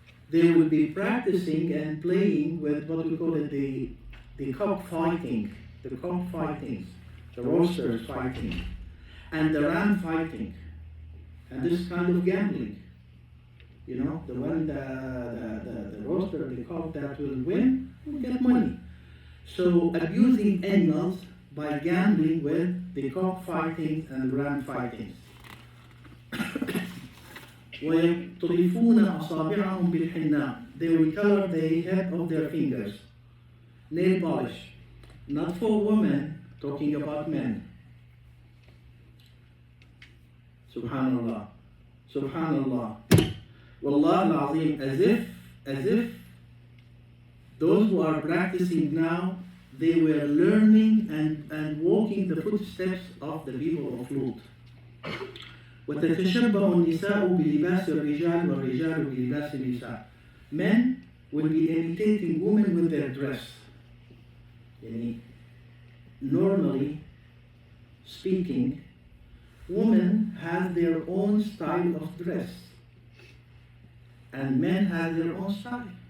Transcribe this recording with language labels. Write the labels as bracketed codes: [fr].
[en] they would be practicing and playing with what we call it the cockfighting, the roosters fighting, and the ram fighting, and this kind of gambling. You know, the one, the rooster, the cock that will win, will get money. So abusing animals by gambling with the cockfighting and ram fighting. [ar] ويطرفون أصابعهم بالحناء. [en] They will color the head of their fingers. Nail polish. Not for women, talking about men. Subhanallah. Subhanallah. Wallah al-Azim, as if those who are practicing now, they were learning and walking the footsteps of the people of Lut. [ar] وتتشبه النساء بلباس الرجال والرجال بلباس النساء. [en] Men will be imitating women with their dress. Normally speaking, women have their own style of dress, and men have their own style.